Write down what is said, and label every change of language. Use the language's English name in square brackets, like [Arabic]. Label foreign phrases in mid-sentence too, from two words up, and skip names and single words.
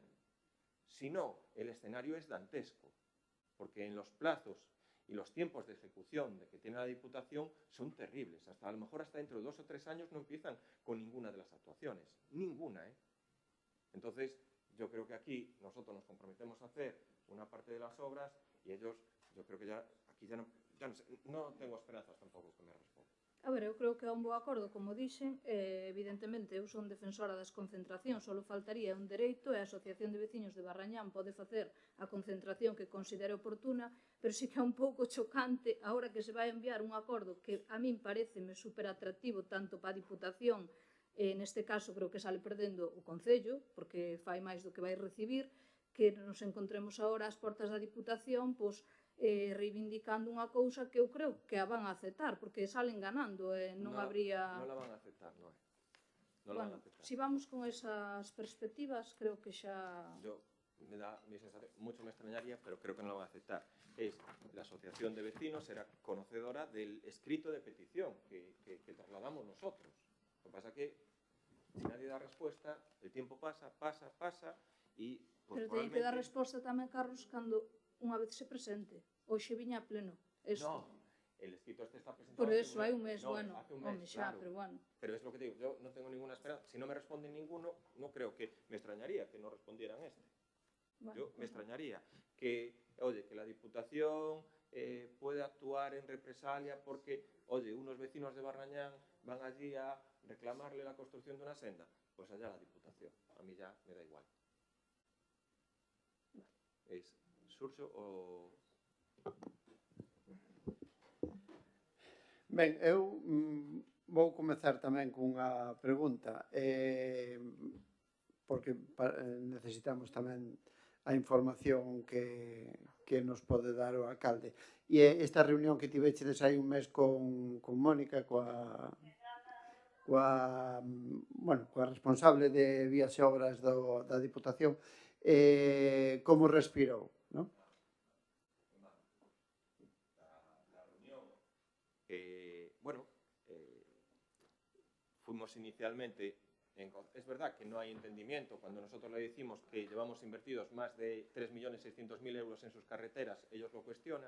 [Spanish] Si no, el escenario es dantesco, porque en los plazos y los tiempos de ejecución que tiene la Diputación son terribles. A lo mejor hasta dentro de 2 o 3 años no empiezan con ninguna de las actuaciones. Ninguna, ¿eh? Entonces, yo creo que aquí nosotros nos comprometemos a hacer una parte de las obras y ellos, yo creo que aquí ya no sé, no tengo esperanzas tampoco que me respondan. [Galician] A ver, eu creo que é un bo acordo, como dixen, evidentemente eu son defensora das concentracións, só faltaría un dereito e a Asociación de Veciños de Barrañán pode facer a concentración que considere oportuna, pero sí que é un pouco chocante agora que se vai enviar un acordo que a min pareceme super atractivo tanto para a Diputación, neste caso creo que sale perdendo o Concello, porque fai máis do que vai recibir, que nos encontremos agora ás portas da Diputación, pois, reivindicando unha cousa que eu creo que a van a aceptar, porque salen ganando, non habría... Non la van a aceptar, non é? Non la van a aceptar. Si vamos con esas perspectivas, creo que xa... [Spanish] Yo me da mi sensación, mucho me extrañaría, pero creo que no lo van a aceptar, es la Asociación de Vecinos era conocedora del escrito de petición que trasladamos nosotros. Lo que pasa es que si nadie da respuesta, el tiempo pasa y [Galician] Pero teñen que dar resposta tamén, Carlos, cando unha vez se presente. Hoxe viña a pleno. [Spanish] No, el escrito este está presentado [Galician] Por eso, hai un mes, [Spanish] no, bueno, hace un mes, [Galician] home, xa, claro. [Spanish] pero bueno. Pero es lo que te digo, yo no tengo ninguna esperanza. Si no me responden ninguno, no creo que me extrañaría que no respondieran este. Bueno, Yo me extrañaría que, oye, que la Diputación puede actuar en represalia porque, oye, unos vecinos de Barrañán van allí a reclamarle la construcción de una senda. Pues allá la Diputación. A mí ya me da igual. Es Xurxo o... [Galician] Ben, eu vou comezar tamén cunha pregunta, porque necesitamos tamén a información que nos pode dar o alcalde. E esta reunión que tivechedes hai un mes con Mónica, coa responsable de Vías e Obras da Diputación, como respirou, non? [Spanish] Fuimos inicialmente, es verdad que no hay entendimiento, cuando nosotros le decimos que llevamos invertidos más de 3.600.000 euros en sus carreteras, ellos lo cuestionan.